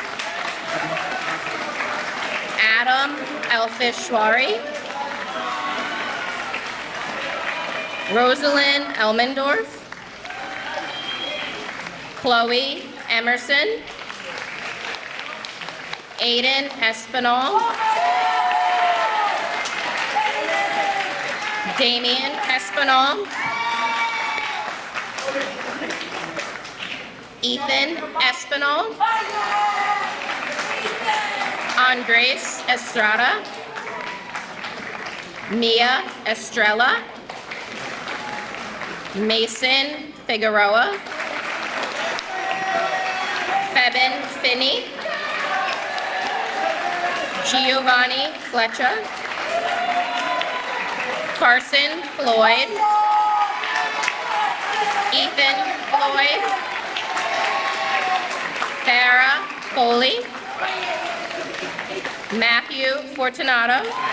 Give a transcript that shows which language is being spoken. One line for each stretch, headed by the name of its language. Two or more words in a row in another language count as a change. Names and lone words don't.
English: Adam Elfishwari. Rosalind Elmendorf. Chloe Emerson. Aiden Espinal. Damian Espinal. Ethan Espinal. Andres Estrada. Mia Estrella. Mason Figueroa. Febin Finney. Giovanni Fletcher. Carson Floyd. Ethan Floyd. Farah Foley. Matthew Fortunato.